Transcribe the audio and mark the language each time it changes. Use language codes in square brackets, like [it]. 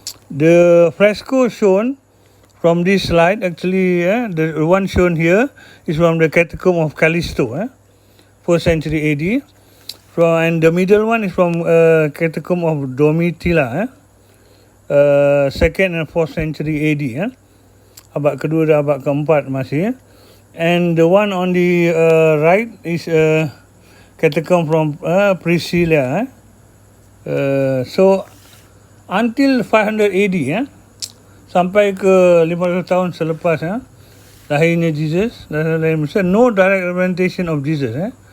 [en] The fresco shown from this slide, actually, the one shown here is from the Catacomb of Callisto, 4th century AD. And the middle one is from Catacomb of Domitilla, 2nd and 4th century AD. [ms] Abad kedua dan abad keempat masih. [en] And the one on the right is Catacomb from Priscilla. So until 500 AD, [ms] sampai ke 500 tahun selepas lahirnya Jesus, [en] no direct representation of Jesus.